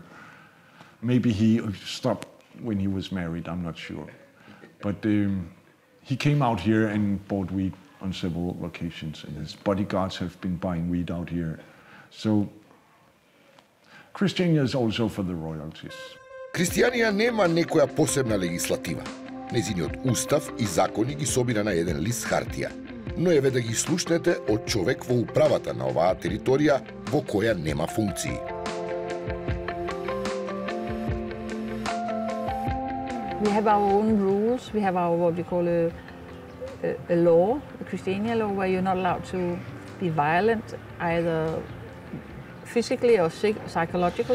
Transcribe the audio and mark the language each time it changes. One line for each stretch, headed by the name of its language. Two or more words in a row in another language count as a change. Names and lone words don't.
English: Maybe he stopped when he was married, I'm not sure. But he came out here and bought weed on several occasions, and his bodyguards have been buying weed out here. So Christiania is also for the royalties.
Macedonian: Христијанија нема некоја посебна легислатива. Незиниот устав и закони ги собира на еден лист хартија, но еве да ги слушнете од човек во управата на оваа територија во која нема функции.
English: We have our own rules. We have our what we call a law, a Christiania law, where you're not allowed to be violent, either physically or psychologically.